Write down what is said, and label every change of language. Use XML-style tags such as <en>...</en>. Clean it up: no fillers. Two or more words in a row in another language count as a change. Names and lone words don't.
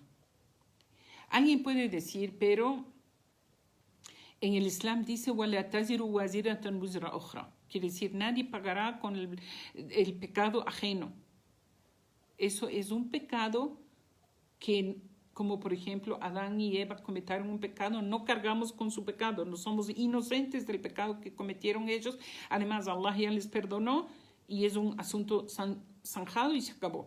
<es>Alguien puede decir, pero en el Islam dice,</es> <ar>وَلَا تَزِرُ وَازِرَةً وِزْرَ أُخْرَى.</ar> <es>Quiere decir, nadie pagará con el pecado ajeno. Eso es un pecado que, como por ejemplo Adán y Eva cometieron un pecado, no cargamos con su pecado, no somos inocentes del pecado que cometieron ellos. Además, Allah ya les perdonó y es un asunto zanjado y se acabó.</es>